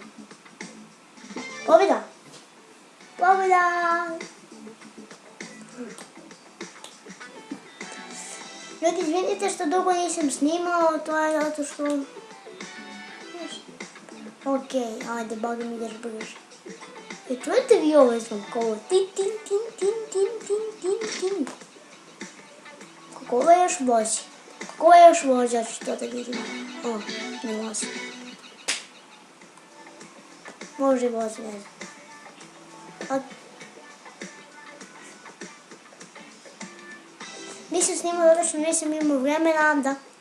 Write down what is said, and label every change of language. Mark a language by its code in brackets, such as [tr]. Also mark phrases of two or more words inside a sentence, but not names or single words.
[sr] Pobjeda! Pobjeda! Ljudi, izvinite što dugo nisam snimao, to je zato što... Ok, ajde, Boga mi ideš brže. Čujete vi ovo zvonkovo? Tin, tin, tin, tin, tin, tin, tin, tin. Kako ovo još vozi? Kako ovo još vozi, ja ću to da vidim. O, ne vozi. Može vozi, ne znam. Nisam snimao zato što nisam imao vremena da...